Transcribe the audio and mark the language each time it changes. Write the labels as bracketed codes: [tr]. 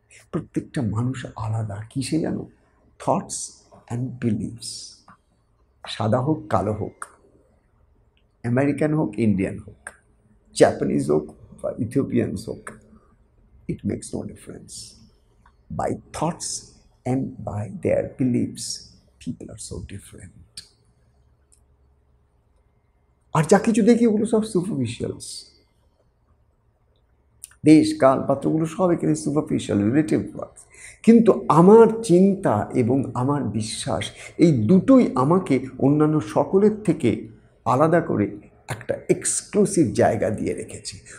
[bn] প্রত্যেকটা মানুষ আলাদা, কিসে জানো? [en] Thoughts and believes. [bn] সাদা হোক কালো হোক, আমেরিকান হোক ইন্ডিয়ান হোক, জাপানিজ হোক বা ইথিওপিয়ানস হোক, [en] it makes no difference. By thoughts and by their beliefs, people are so different. [bn] আর যা কিছু দেখি ওগুলো সব সুপারফিশিয়ালস। দেশ কাল পাত্রগুলো সব এখানে [en] Superficial relative words. [bn] কিন্তু আমার চিন্তা এবং আমার বিশ্বাস এই দুটোই আমাকে অন্যান্য সকলের থেকে আলাদা করে একটা এক্সক্লুসিভ জায়গা দিয়ে রেখেছে।